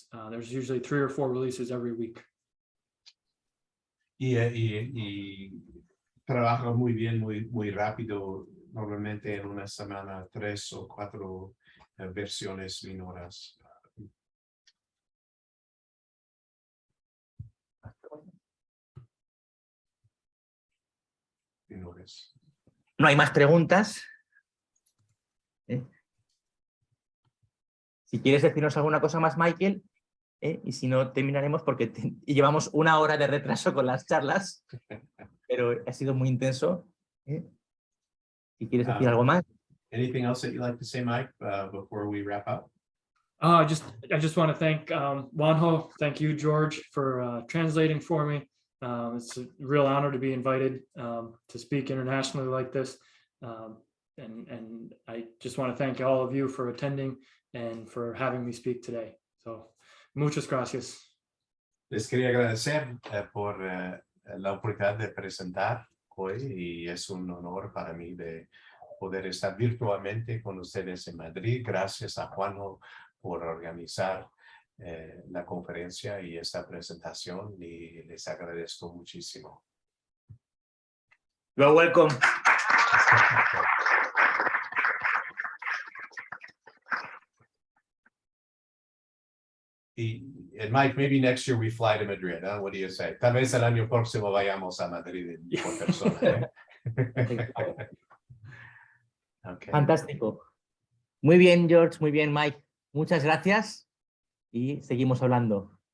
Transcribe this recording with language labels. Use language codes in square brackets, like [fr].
[en] There's usually 3 or 4 releases every week. [es] Y trabaja muy bien, muy rápido. Normalmente en una semana 3 o 4 versiones minoras. No hay más preguntas. Si quieres decirnos alguna cosa más, Michael, y si no, terminaremos porque llevamos 1 hora de retraso con las charlas, pero ha sido muy intenso. Si quieres decir algo más. [en] Anything else that you'd like to say, Mike, before we wrap up? I just want to thank Juanjo. Thank you, George, for translating for me. It's a real honor to be invited to speak internationally like this. And I just want to thank all of you for attending and for having me speak today. [es] So, muchas gracias. Les quería agradecer por la oportunidad de presentar hoy y es un honor para mí de poder estar virtualmente con ustedes en Madrid. Gracias a Juanjo por organizar la conferencia y esta presentación, y les agradezco muchísimo. [en] You're welcome. And Mike, maybe next year we fly to Madrid, huh? What do you say? [es] Tal vez el año próximo vayamos a Madrid por persona, Okay. Fantástico. Muy bien, George, muy bien, Mike. Muchas gracias y seguimos hablando.